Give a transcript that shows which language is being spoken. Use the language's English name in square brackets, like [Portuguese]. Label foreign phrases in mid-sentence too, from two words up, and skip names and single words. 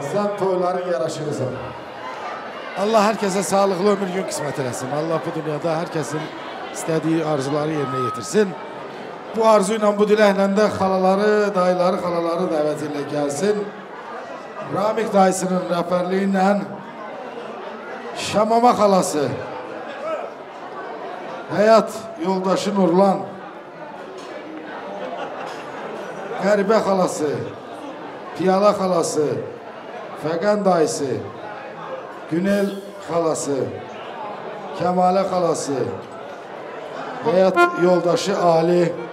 [Azerbaijani] Sen toyların yaraşırısan. [Turkish] Allah herkese sağlıklı ömür gün [Azerbaijani] kısmet eləsin. [Turkish] Allah bu dünyada herkesin istediği arzuları yerine getirsin. [Azerbaijani] Bu arzuyla, bu diləklə de xalaları, dayıları, xalaları dəvət ilə gəlsin. Ramik dayısının rəhbərliyi ilə Şamama xalası, həyat yoldaşı Nurlan, Qəribə xalası, Piyala xalası, Fəqən dayısı, Günel xalası, Kəmalə xalası, həyat yoldaşı Ali,